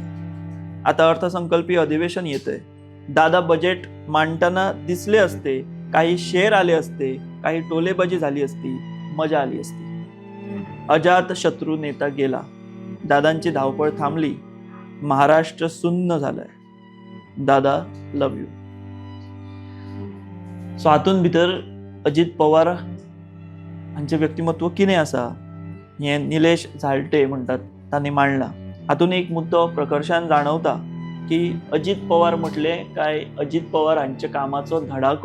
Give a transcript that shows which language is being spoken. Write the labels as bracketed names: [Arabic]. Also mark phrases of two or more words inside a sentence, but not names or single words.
[Marathi] आता अर्थसंकल्पीय अधिवेशन येतंय. दादा बजेट मांडताना दिसले असते, काही शेअर आले असते, काही टोलेबाजी झाली असती, मजा आली असती. अजात शत्रू नेता गेला. दादांची धावपळ थांबली. महाराष्ट्र सुन्न झालाय. दादा [English] love you. [Konkani] सो हातून भितर अजित पवार हांचे व्यक्तिमत्व कितें आसा हे निलेश झाल्टे म्हणटात तांणी मांडला. हातून एक मुद्दो प्रकर्शान जाणवता की अजित पवार म्हटले काय अजित पवार हांच्या कामाचो धडाको.